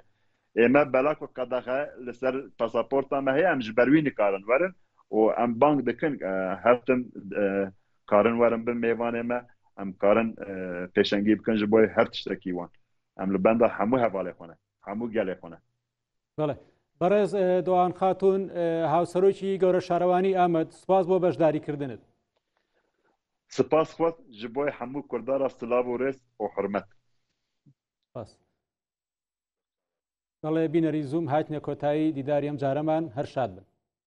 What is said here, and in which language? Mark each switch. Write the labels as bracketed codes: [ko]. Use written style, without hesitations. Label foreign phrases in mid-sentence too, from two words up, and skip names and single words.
[ku] Ême bela ku qedexe li ser pasaporta me heye em ji ber wî nikarin werin û em bang dikin her tim karin werin bin mêvanê me em karin pêşengî bikin ji bo her tiştekî wan. Em li benda hemû hevalê xwe ne, hemû gelê xwe ne. [ckb] بەڵێ بەڕێز دۆان خاتون هاوسەرۆکی گەورە شارەوانی ئامەد سوپاس بۆ بەشداریکردنت. [ku] سپاس خوات ji bo hemû Kurdara silav û rêz û hurmet. [ckb] بەڵێ بینەری زوم هاتنە کۆتایی دیداری ئەم جارەمان هەر شاد بن.